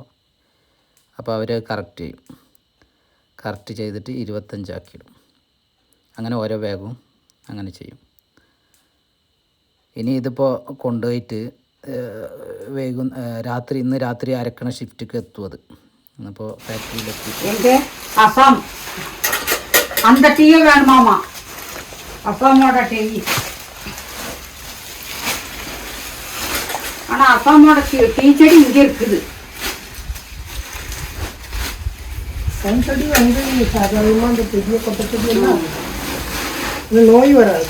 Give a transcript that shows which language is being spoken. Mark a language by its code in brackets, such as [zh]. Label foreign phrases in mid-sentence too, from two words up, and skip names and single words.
[ml] അപ്പോൾ അവർ കറക്റ്റ് ചെയ്യും. കറക്റ്റ് ചെയ്തിട്ട് 25 ആക്കിയിടും. അങ്ങനെ ഓരോ ബാഗും അങ്ങനെ ചെയ്യും. ഇനി ഇതിപ്പോൾ കൊണ്ടുപോയിട്ട് ഇന്ന് രാത്രി അരക്കണ ഷിഫ്റ്റിക്ക് എത്തും. അത് അപ്പോൾ ഫാക്ടറിയിലെത്തി [ta] எங்கே அசாம் அந்த டீயை வேணுமாமா, அசாமோட டீ. ஆனால் அசாமோட டீ செடி இங்கே இருக்குது. செடி வந்து சாதாரணமாக அந்த பெரிய கொட்டை செடியெல்லாம் நோய் வராது.